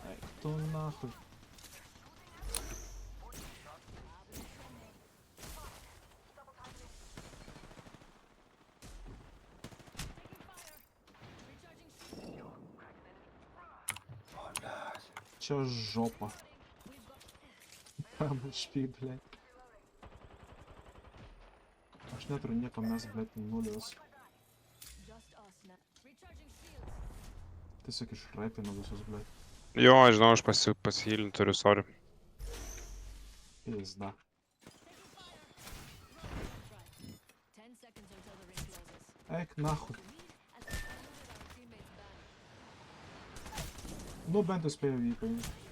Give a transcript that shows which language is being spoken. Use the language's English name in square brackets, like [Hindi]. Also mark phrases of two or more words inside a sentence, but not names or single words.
[Lithuanian] Eik tu nahui. Čia žopa. Tam špy, blėt. Aš neturiu nieko, mes, blėt, nulius. [English] Just us now. Recharging shields. [Lithuanian] Tiesiog išraipinu visus, blėt. Jo, aš žinau, aš pasihilint turiu, sorry. Pizda. [English] 10 seconds until the ring closes. [Lithuanian] Eik nahui. [English] As long as our teammates back. [Lithuanian] Nu bent jau spėjau jį paimti.